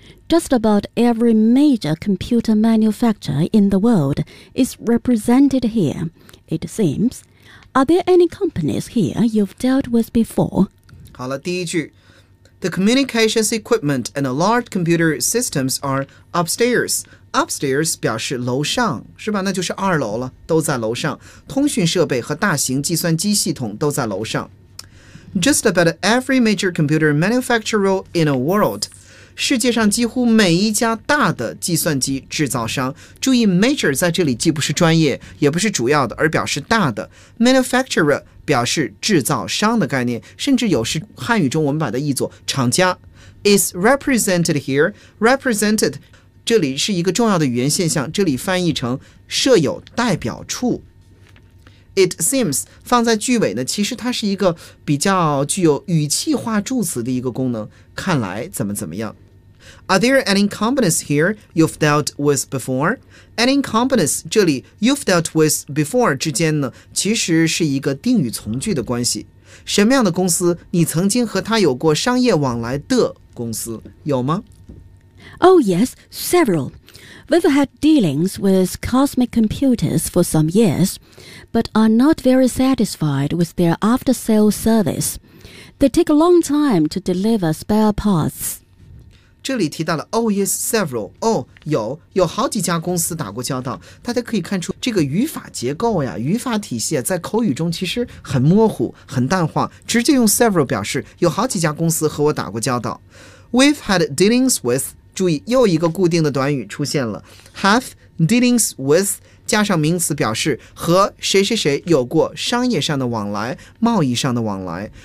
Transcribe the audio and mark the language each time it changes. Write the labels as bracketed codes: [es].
[en] Just about every major computer manufacturer in the world is represented here, it seems. Are there any companies here you've dealt with before? [zh] 好了，第一句。 [en] The communications equipment and large computer systems are upstairs. [zh] Upstairs 表示楼上，是吧？那就是二楼了，都在楼上。通讯设备和大型计算机系统都在楼上。 [en] Just about every major computer manufacturer in the world... [zh] 世界上几乎每一家大的计算机制造商，注意 major 在这里既不是专业也不是主要的，而表示大的。 manufacturer 表示制造商的概念，甚至有时汉语中我们把它译作厂家。 [en] is represented here, [zh] represented 这里是一个重要的语言现象，这里翻译成设有代表处。 [en] It seems [zh] 放在句尾呢，其实它是一个比较具有语气化助词的一个功能，看来怎么怎么样。 [en] Are there any companies here you've dealt with before? Any companies [zh] 这里 [en] you've dealt with before [zh] 之间呢，其实是一个定语从句的关系。什么样的公司你曾经和它有过商业往来的公司有吗？ [en] Oh yes, severalWe've had dealings with Cosmic Computers for some years, but are not very satisfied with their after-sales service. They take a long time to deliver spare parts. [zh] 这里提到了 [en] Oh yes, several. [zh] Oh, 有好几家公司打过交道。大家可以看出这个语法结构呀，语法体系在口语中其实很模糊，很淡化，直接用 several 表示有好几家公司和我打过交道。 [en] We've had dealings with... [zh] 注意又一个固定的短语出现了， [en] have dealings with [zh] 加上名词表示和谁谁谁有过商业上的往来，贸易上的往来。